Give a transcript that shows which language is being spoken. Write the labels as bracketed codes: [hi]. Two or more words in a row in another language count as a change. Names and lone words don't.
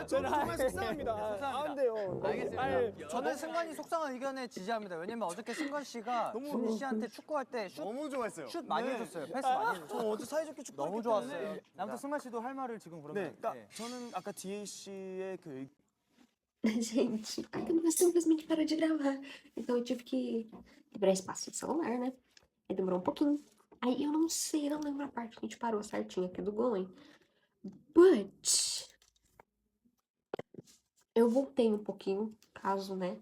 [ko] 저는 정말 속상합니다. 안 돼요. 알겠습니다. 저는 승관이 속상한 의견에 지지합니다. 왜냐면 어저께 승관 씨가 준희 씨한테 축구할 때 슛 너무 좋아했어요. 많이 해줬어요. 패스 많이 해줬어요. 저 어제 사이좋게 축구 너무 좋았어요. 아무튼 승관 씨도 할 말을 지금 그러면. 네, 그러니까 저는 아까 DA 씨의 그 [pt] Gente, a câmera simplesmente parou de gravar. Então eu tive que liberar espaço no celular, né? Aí demorou um pouquinho. Aí eu não sei, não lembro a parte que a gente parou certinho aqui do Golem. But. Eu voltei um pouquinho, caso, né?